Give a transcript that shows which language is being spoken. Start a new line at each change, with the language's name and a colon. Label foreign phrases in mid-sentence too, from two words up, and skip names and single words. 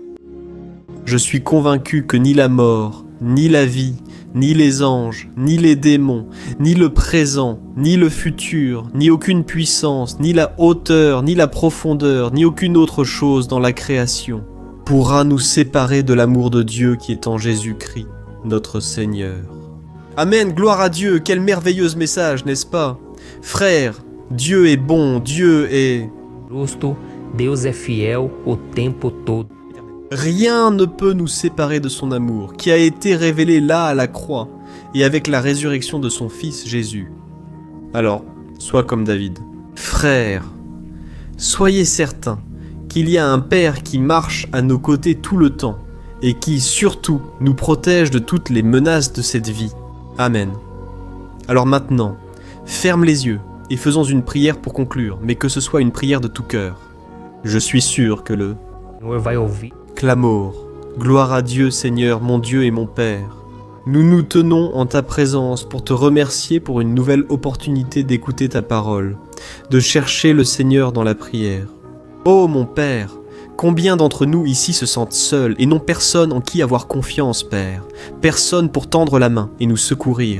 French: Je suis convaincu que ni la mort, ni la vie, ni les anges, ni les démons, ni le présent, ni le futur, ni aucune puissance, ni la hauteur, ni la profondeur, ni aucune autre chose dans la création pourra nous séparer de l'amour de Dieu qui est en Jésus-Christ, notre Seigneur. Amen, gloire à Dieu, quel merveilleux message, n'est-ce pas? Frères, Dieu est bon, Dieu est...
Portuguese: Justo, Deus é fiel o tempo todo.
French: Rien ne peut nous séparer de son amour, qui a été révélé là à la croix, et avec la résurrection de son Fils Jésus. Alors, sois comme David. Frères, soyez certains qu'il y a un Père qui marche à nos côtés tout le temps, et qui, surtout, nous protège de toutes les menaces de cette vie. Amen. Alors maintenant, ferme les yeux, et faisons une prière pour conclure, mais que ce soit une prière de tout cœur. Je suis sûr que le...
Portuguese: Senhor vai ouvir. Clamor,
French: gloire à Dieu Seigneur, mon Dieu et mon Père. Nous nous tenons en ta présence pour te remercier pour une nouvelle opportunité d'écouter ta parole, de chercher le Seigneur dans la prière. Ô mon Père, combien d'entre nous ici se sentent seuls et n'ont personne en qui avoir confiance, Père, personne pour tendre la main et nous secourir.